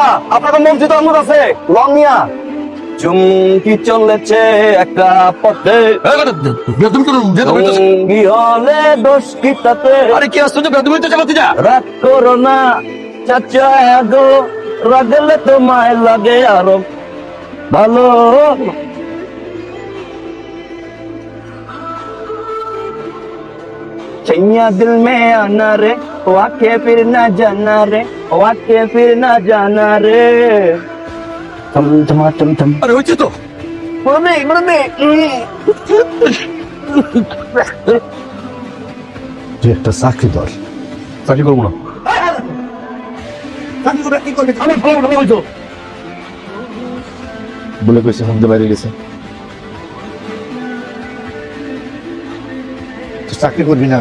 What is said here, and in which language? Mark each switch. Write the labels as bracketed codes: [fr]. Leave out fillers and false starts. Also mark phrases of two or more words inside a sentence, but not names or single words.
[bn] আপনাদের মন্ত্রী তো আমার আছে, লং নিয়া চুমকি চলেছে একটা পথে, সঙ্গী হলে দোষ কি তাতে? আরে কি আসছো যে বেদুমি তো চালাতে যা। রাগ করো না চাচা গো, রাগলে তোমায় লাগে আরো ভালো। [hi] छैया दिल में आना रे, वो आके फिर ना जाना रे, वो आके फिर ना जाना रे। थम थमा थम थम। [bn] আরে হচ্ছে তো তুই একটা চাকরি দর। চাকরি করবো না। চাকরি করে কি করবি? আমার ভালো ভালো হইতো। বলে কইছে মধ্যে বাইরে গেছে। তুই চাকরি করবি না?